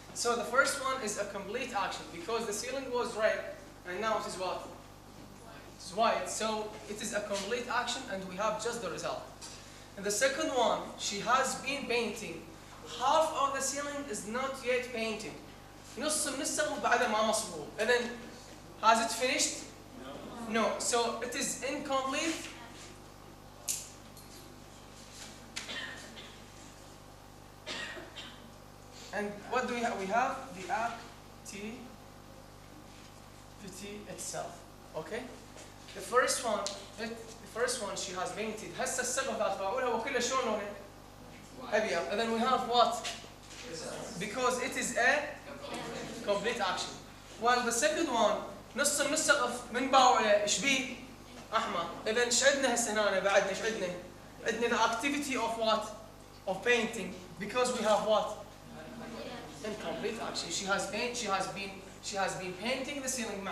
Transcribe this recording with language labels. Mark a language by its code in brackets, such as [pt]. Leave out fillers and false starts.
[en] So the first one is a complete action because the ceiling was red and now it is what? It's white. So it is a complete action and we have just the result. And the second one, she has been painting. Half of the ceiling is not yet painted. [ar] نص من السقف بعدها ما مصبوغ. [en] And then, has it finished? No. So it is incomplete. And what do we have? We have the activity itself. Okay? The first one she has painted. [ar] هسه السقف ذات بقولها وكلها شلون لونه؟ أبيض. [en] And then we have what? Because it is a complete action. While the second one [ar] نص من السقف من باوعه ايش بيه؟ احمر. اذا ايش عندنا هسه هنا بعدنا ايش عندنا؟ عندنا [en] the activity of what? Of painting. Because we have what? Incomplete action. She has been painting the ceiling.